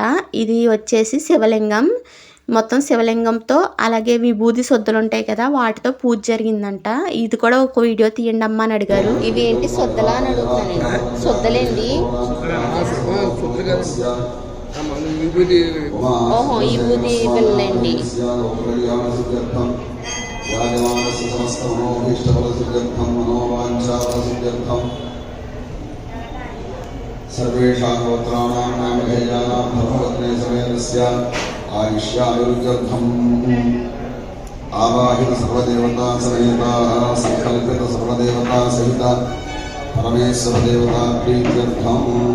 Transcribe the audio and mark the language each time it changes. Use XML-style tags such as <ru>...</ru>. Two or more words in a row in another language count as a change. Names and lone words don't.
<te>ఇది వచ్చేసి శివలింగం, మొత్తం శివలింగంతో అలాగే విభూది సొద్దులు ఉంటాయి కదా వాటితో పూజ జరిగిందంట. ఇది కూడా ఒక వీడియో తీయండి అమ్మా అని అడిగారు. ఇవి ఏంటి సొద్దలా అని అడుగుతున్నాను. సొద్దలేండి. ఓహో, ఈ బూది పిల్లండి.</te> <sa>सर्वेषां गोत्राणां नामधेयानां धर्मरत्ने समेतस्य आयुष्यायुर्गर्भम् आवाहित सर्वदेवता समेता संकल्पित सर्वदेवता सहित परमेश्वर देवता प्रीत्यर्थम्</sa>